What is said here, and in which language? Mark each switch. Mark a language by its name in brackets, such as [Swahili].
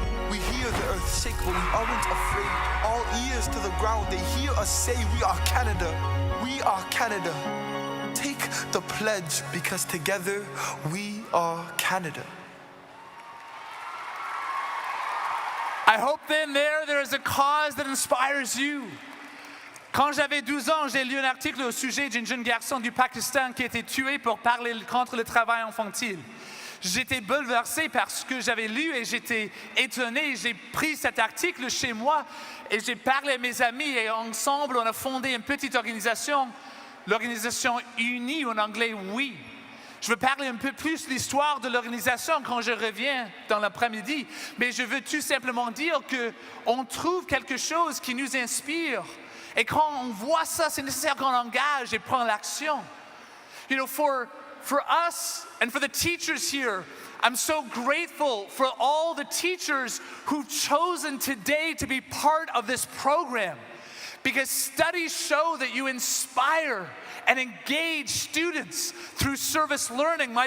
[English] We hear the earth shake, but we aren't afraid. All ears to the ground, they hear us say, we are Canada. We are Canada. Take the pledge, because together we are Canada. I hope then there is a cause that inspires you. [French] Quand j'avais 12 ans, j'ai lu un article au sujet d'une jeune garçon du Pakistan qui a été tué pour parler contre le travail infantile. J'étais bouleversé par ce que j'avais lu et j'étais étonné. J'ai pris cet article chez moi et j'ai parlé à mes amis et ensemble on a fondé une petite organisation, l'organisation Unie, en anglais Oui. Je veux parler un peu plus de l'histoire de l'organisation quand je reviens dans l'après-midi, mais je veux tout simplement dire qu'on trouve quelque chose qui nous inspire. Et quand on voit ça, c'est nécessaire qu'on engage et prenne l'action. [English] You know, for us and for the teachers here, I'm so grateful for all the teachers who've chosen today to be part of this program, because studies show that you inspire and engage students through service learning.